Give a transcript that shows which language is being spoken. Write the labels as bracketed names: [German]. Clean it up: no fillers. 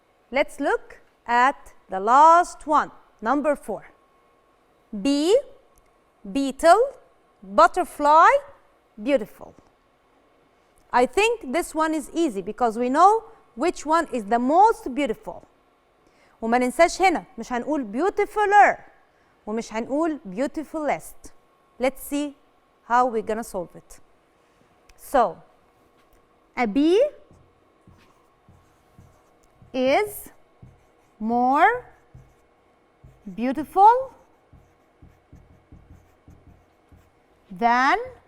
[English] Let's look at the last one, number 4. Bee, beetle, butterfly, beautiful. I think this one is easy because we know which one is the most beautiful. [Arabic] وما ننساش هنا مش هنقول beautifuler ومش هنقول beautifulest. [English] Let's see how we're gonna solve it. So, a bee is more beautiful than